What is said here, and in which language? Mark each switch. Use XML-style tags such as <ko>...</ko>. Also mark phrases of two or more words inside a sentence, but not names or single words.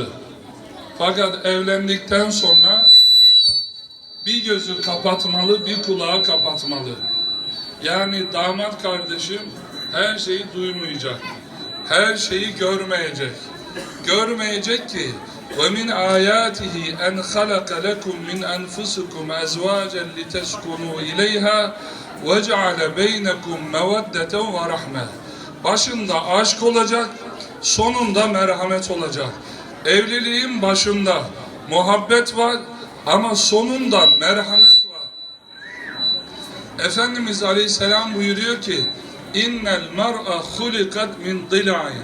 <tr>Fakat evlendikten sonra bir gözü kapatmalı, bir kulağı kapatmalı. Yani damat kardeşim her şeyi duymayacak, her şeyi görmeyecek. görmeyecek ki</tr> <ar>وَمِنْ آيَاتِهِ أَنْ خَلَقَ لَكُمْ مِنْ أَنْفُسِكُمْ أَزْوَاجًا لِتَسْكُنُوا إِلَيْهَا وَجَعَلَ بَيْنَكُمْ مَوَدَّةً وَرَحْمَةً.</ar> <tr>Başında aşk olacak, sonunda merhamet olacak. Evliliğin başında muhabbet var ama sonunda merhamet var. Efendimiz Aleyhisselam buyuruyor ki</tr> <ar>إن المرأة خلقت من ضلع.</ar>